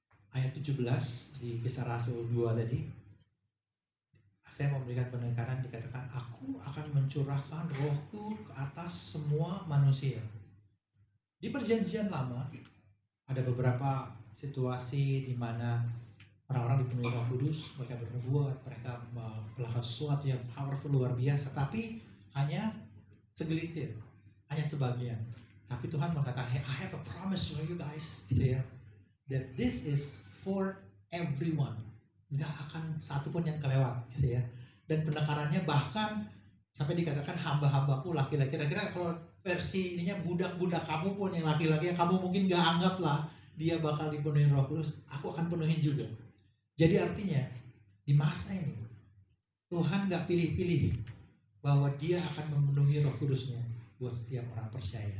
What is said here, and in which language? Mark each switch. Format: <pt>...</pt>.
<id>Ayat 17 di Kisah Rasul 2 tadi, saya memberikan penekanan, dikatakan, aku akan mencurahkan rohku ke atas semua manusia. Di perjanjian lama, ada beberapa situasi di mana orang-orang dipenuhi Roh Kudus, mereka bernubuat, mereka melakukan sesuatu yang powerful, luar biasa, tapi hanya segelintir, hanya sebagian. Tapi Tuhan mengatakan,</id> <en>hey, I have a promise for you guys,</en> <id>gitu ya,</id> <en>that this is for everyone.</en> <id>Nggak akan satupun yang kelewat, gitu ya. Dan penekanannya bahkan sampai dikatakan hamba-hambaku laki-laki. Kira-kira kalau versi ininya, budak-budak kamu pun yang laki-laki yang kamu mungkin nggak anggap lah dia bakal dipenuhi Roh Kudus, aku akan penuhin juga. Jadi artinya di masa ini Tuhan nggak pilih-pilih bahwa dia akan memenuhi Roh Kudusnya buat setiap orang percaya.</id>